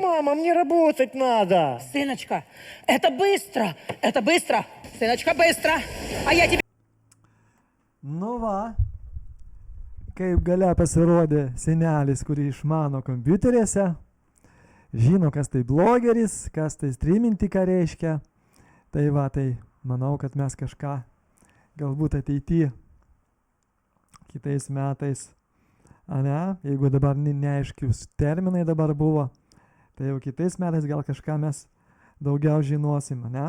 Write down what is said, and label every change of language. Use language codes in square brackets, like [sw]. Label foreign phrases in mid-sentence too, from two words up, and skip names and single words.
[ru] Мама, мне работать надо. Сыночка, это быстро. Это быстро. Сыночка, быстро. А я тебе... [lt] Nu va, kaip gale pasirodė senelis, kurį išmano kompiuteriuose, žino, kas tai blogeris, kas tai streaminti, ką reiškia. Tai va, tai manau, kad mes kažką galbūt ateityje kitais metais, ane, jeigu dabar neaiškius terminai dabar buvo, tai jau kitais metais gal kažką mes daugiau žinosim, ane.